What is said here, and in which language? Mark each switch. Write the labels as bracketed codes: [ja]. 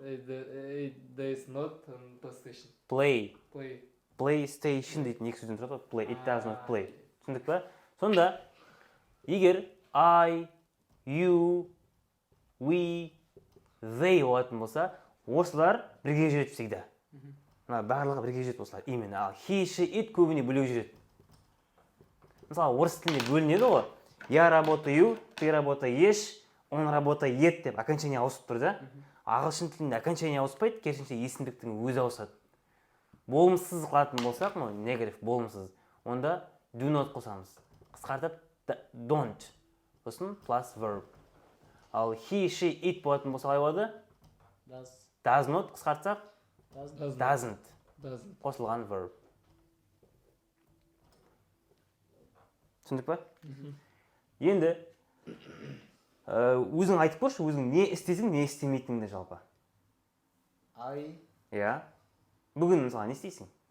[en] It does not PlayStation. play. Play. [kk] PlayStation дейтін екі сөзден тұрады. [en] Play. It does not play. [kk] Түсіндік па? Сонда егер I, you, we, they болатын болса, осылар бірге жүреді [ru] всегда. [kk] Мына барлығы бірге жүреді осылар. Именно. Ал [en] he, she, it [kk] көбіне бөлек жүреді. Мысалы, орыс тілінде бөлінеді ғой. [ru] Я работаю, ты работаешь, он работает [kk] деп окончание ауысып тұр да. Ағылшын тілінде окончание ауыспайды, керісінше есімдіктің өзі ауысады. Болымсыз қылатын болсақ, негатив болымсыз, онда [en] do not [kk] қосамыз. Қысқартып don't. Сосын plus verb. Ал he, she, it болатын болса қалай болады? Does not қысқартсақ doesn't. Қосылған verb. Түсіндік па? Енді өзің айтып көрші, өзің не істесің, не істемейтініңді жалпы. Иә. Бүгін мысалы не істейсің?